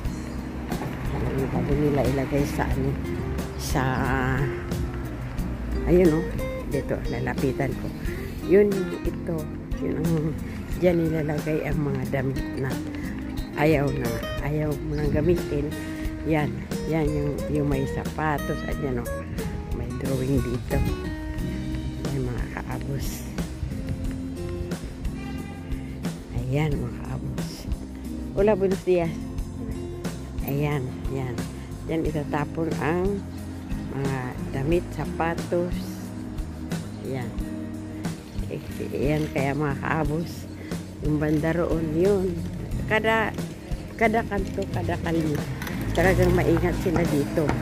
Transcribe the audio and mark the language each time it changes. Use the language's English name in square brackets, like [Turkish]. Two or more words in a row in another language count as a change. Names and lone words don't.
[Filipino] Bago nila ilagay sa ano, sa ayun o, dito lalapitan ko, yun ang dyan nilalagay ang mga damit na ayaw mo nang gamitin. Yan yung may sapatos at yan o, may drawing dito. Yan mga kaabos. Ayan mga kaabos. [Spanish] Hola, buenos días. [Filipino] Ayan, yan itatapon ang mga damit, sapatos. Yan. Yan kaya mga kaabos, yung banda roon yun. Kada kanto, kada kalye, talagang maingat sila dito.